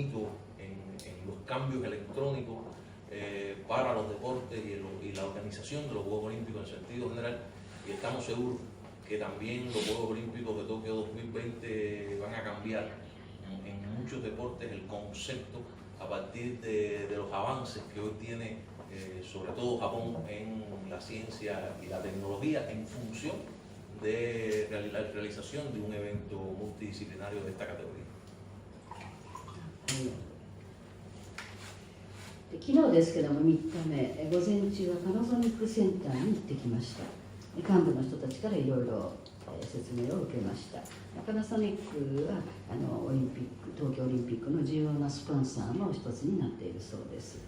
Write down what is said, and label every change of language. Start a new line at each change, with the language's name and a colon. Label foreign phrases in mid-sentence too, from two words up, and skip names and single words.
Spanish: hito en los cambios electrónicos para los deportes y la organización de los Juegos Olímpicos en sentido general, y estamos seguros que también los Juegos Olímpicos de Tokio 2020 van a cambiar en muchos deportes el concepto a partir de los avances que hoy tiene sobre todo Japón en la ciencia y la tecnología en función de la realización de un evento multidisciplinario de esta categoría.
Japanese: 昨日ですけども3日目、午前中はパナソニックセンターに行ってきました。幹部の人たちからいろいろ説明を受けました。パナソニックはオリンピック、東京オリンピックの重要なスポンサーの一つになっているそうです。